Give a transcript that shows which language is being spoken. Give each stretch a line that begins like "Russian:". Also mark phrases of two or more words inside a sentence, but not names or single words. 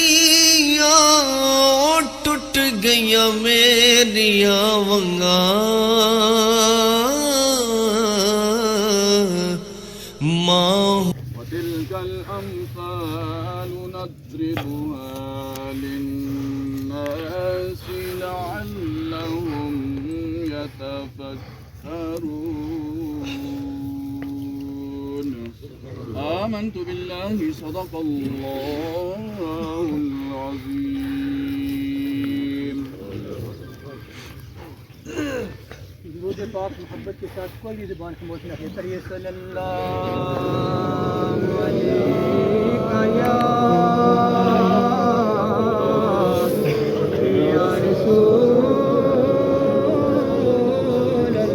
Punjabi: ٹٹ گئیاں میریاں ونگاں ماں
Arabic: وتلك الأمثال نضربها للناس لعلهم يتفكرون آمنت بالله صدق الله العظيم
Urdu: درود پاک محبت کے ساتھ کوئی بھی زبان خاموش نہ رہے کریے
Arabic: صلی اللہ علیہ یا رسول